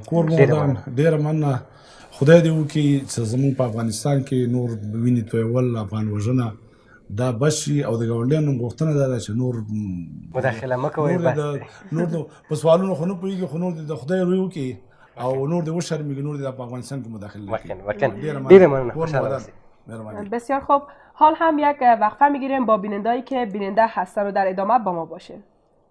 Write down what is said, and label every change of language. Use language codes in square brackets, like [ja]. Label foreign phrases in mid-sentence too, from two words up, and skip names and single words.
[ps] کور مو ودان ډېره مننه خدای دې وکړي چې زموږ په افغانستان کې نور وینې تویول افغان وژنه دا بشي او د ګاونډیانو غوښتنه دا ده چې نور مداخله مه کوئ نور په سوالونو خو نه پوهېږي خو نور د خدای روی وکړي او نور دې وشرمېږي نور دې په افغانستان کې مداخله وکړي ډېره مننه خوشحاله [fa] بسیار خوب حال هم یک وقفه میگیریم با بینندهایی که بیننده هستن و در ادامه با ما باشین